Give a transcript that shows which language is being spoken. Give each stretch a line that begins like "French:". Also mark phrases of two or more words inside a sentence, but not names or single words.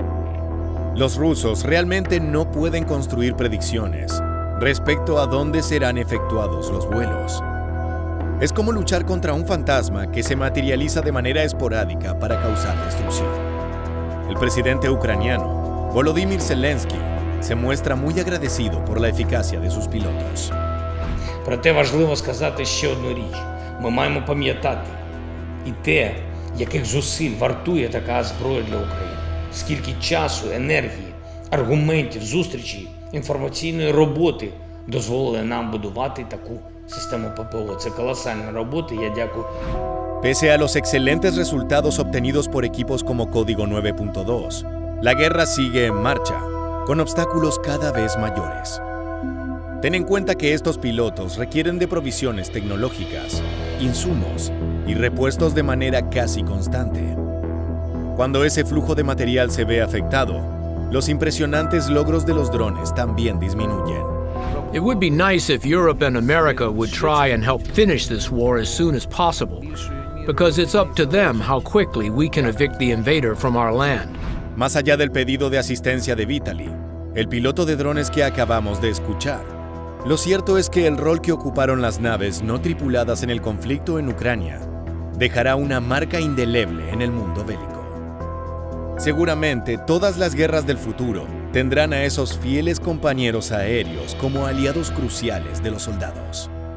Spanish: Los rusos realmente no pueden construir predicciones respecto a dónde serán efectuados los vuelos. Es como luchar contra un fantasma que se materializa de manera esporádica para causar destrucción. El presidente ucraniano, Volodymyr Zelensky, se muestra muy agradecido por la eficacia de sus pilotos.
Ukrainian: Проте важливо сказати ще одну річ. Ми маємо пам'ятати і те, яких зусиль вартує така зброя для України. Скільки часу, енергії, аргументів, зустрічей, інформаційної роботи дозволили нам будувати таку систему ППО. Це колосальна робота, я дякую.
Spanish: Pese a los excelentes resultados obtenidos por equipos como Código 9.2, la guerra sigue en marcha, con obstáculos cada vez mayores. Ten en cuenta que estos pilotos requieren de provisiones tecnológicas, insumos y repuestos de manera casi constante. Cuando ese flujo de material se ve afectado, los impresionantes logros de los drones también disminuyen.
English: It would be nice if Europe and America would try and help finish this war as soon as possible, because it's up to them how quickly we can evict the invader from our land.
Spanish: Más allá del pedido de asistencia de Vitaly, el piloto de drones que acabamos de escuchar, lo cierto es que el rol que ocuparon las naves no tripuladas en el conflicto en Ucrania dejará una marca indeleble en el mundo bélico. Seguramente todas las guerras del futuro tendrán a esos fieles compañeros aéreos como aliados cruciales de los soldados.